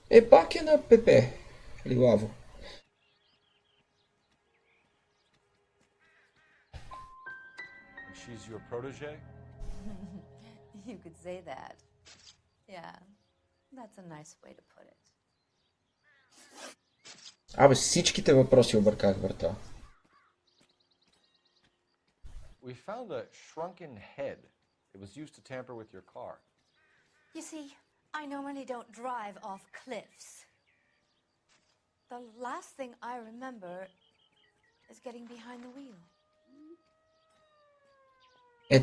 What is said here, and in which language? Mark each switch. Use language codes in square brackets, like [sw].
[bg] Пак е на Пепе. Лилаво. [en] She's your protege? You could say that. Yeah, that's a nice way to put it. [bg] Абе, всичките въпроси обърках, брата. [en] We found a shrunken head. It was used to tamper with your car. You see, I normally don't drive off cliffs. The last thing I remember is getting behind the wheel.